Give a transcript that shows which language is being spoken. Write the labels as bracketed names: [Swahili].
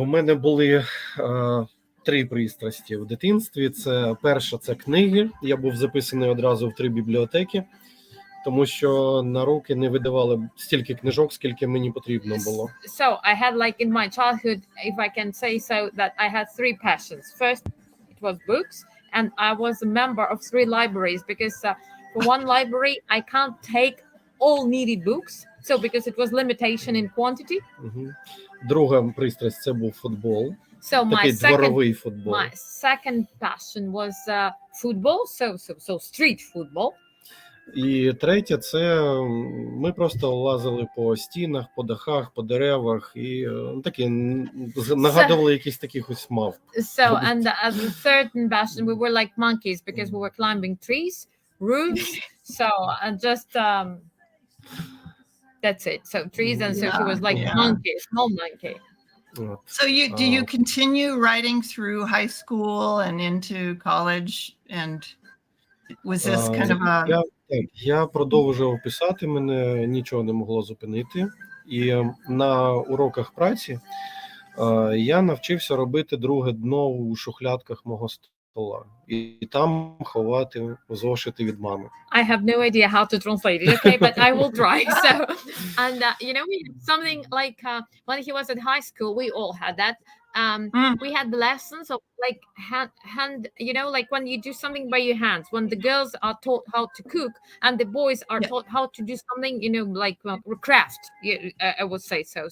[Ukrainian] у мене були 3 пристрасті в дитинстві. Перша – це книги. Я був записаний одразу в 3 бібліотеки. тому що на руки не видавали стільки книжок, скільки мені потрібно було. [English] So I had like in my childhood, if I can say so, that I had three passions. First, it was books, and I was a member of three libraries because for one library I can't take all needed books. So because it was limitation in quantity. [Ukrainian] Друга пристрасть – це був футбол. [English] So [Ukrainian] Такий дворовий футбол. [English] my second passion was football, so street football. [Ukrainian] І третє – це ми просто лазили по стінах, по дахах, по деревах і такі нагадували якісь таких ось мавп. [English] So and the third passion, we were like monkeys because we were climbing trees, roofs. So just that's it. So trees, and so she was like monkey, small monkey. So do you continue writing through high school and into college, and was this kind of a... [Ukrainian] Я продовжував писати, мене нічого не могло зупинити. І на уроках праці я навчився робити друге дно у шухлядках мого стола. І там ховати зошити від мами. [English] I have no idea how to translate it, okay, but I will try. So, and you know, something like when he was at high school, we all had that. We had lessons of like hand, you know, like when you do something by your hands, when the girls are taught how to cook and the boys are taught how to do something, you know, like craft, I would say so.